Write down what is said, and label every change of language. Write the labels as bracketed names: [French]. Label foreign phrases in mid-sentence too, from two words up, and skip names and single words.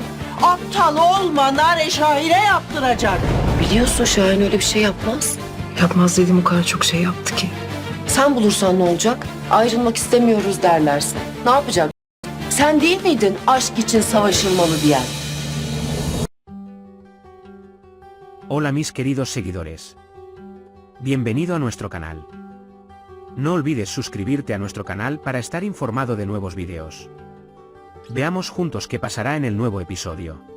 [Turkish] Aptal olma, Nare Şahin'e yaptıracak. Biliyorsun Şahin öyle bir şey yapmaz. Yapmaz dediğim o kadar çok şey yaptı ki. Sen bulursan ne olacak? Ayrılmak istemiyoruz derlerse. Ne yapacak? Sen değil miydin aşk için savaşılmalı diyen? [Spanish] Hola mis queridos seguidores. Bienvenido a nuestro canal. No olvides suscribirte a nuestro canal para estar informado de nuevos videos. Veamos juntos qué pasará en el nuevo episodio.